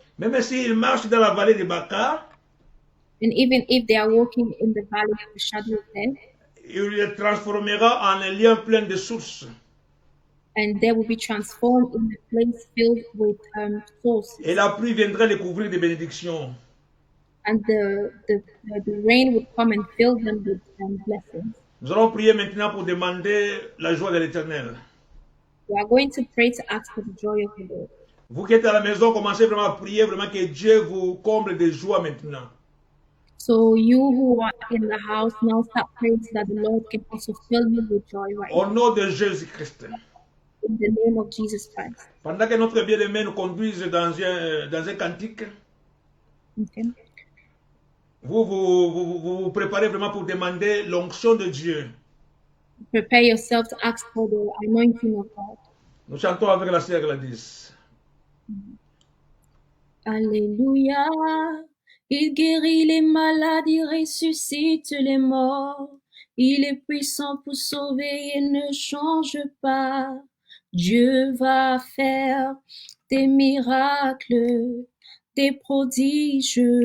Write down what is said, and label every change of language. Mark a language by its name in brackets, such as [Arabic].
[French] Même s'ils marchent dans la vallée de Baca, [English] And even if they are walking in the valley of the shadow of death, [French] il les transformera en un lieu plein de sources. [English] and they will be transformed in a place filled with sources. [French] Et la pluie viendra les couvrir de bénédictions. [English] And the rain would come and fill them with blessings. [French] Nous allons prier maintenant pour demander la joie de l'Éternel. [English] We are going to pray to ask for the joy of the Lord. [French] Vous qui êtes à la maison, commencez vraiment à prier, vraiment que Dieu vous comble de joie maintenant. [English] So you who are in the house, now start praying so that the Lord can also fill you with joy right [French] Au [English] now. [French] nom de Jésus-Christ. [English] In the name of Jesus Christ. [French] Pendant que notre bien-aimé nous conduise dans un cantique, [English] Okay. [French] vous préparez vraiment pour demander l'onction de Dieu. [English] Prepare yourself to ask for the anointing of God. [French] Nous chantons avec la sœur Gladys. Alléluia. Il guérit les malades, il ressuscite les morts. Il est puissant pour sauver, il ne change pas. Dieu va faire des miracles, des prodiges.